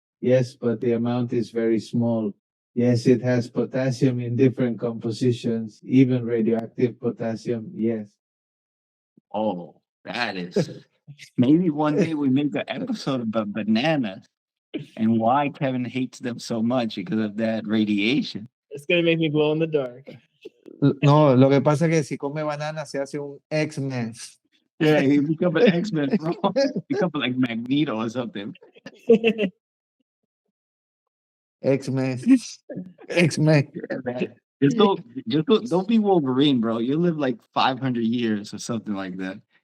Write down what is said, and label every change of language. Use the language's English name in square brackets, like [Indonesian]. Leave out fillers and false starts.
[English] Yes, but the amount is very small. Yes, it has potassium in different compositions, even radioactive potassium, yes. Oh, that is. Maybe one day we make an episode about bananas and why Kevin hates them so much because of that radiation. It's gonna make me glow in the dark. [Spanish] No, lo que pasa es que si come banana se hace un X-Men. [English] Yeah, he become an X-Men, bro. Become like Magneto or something. X-Men. X-Men. Don't be Wolverine, bro. You live like 500 years or something like that.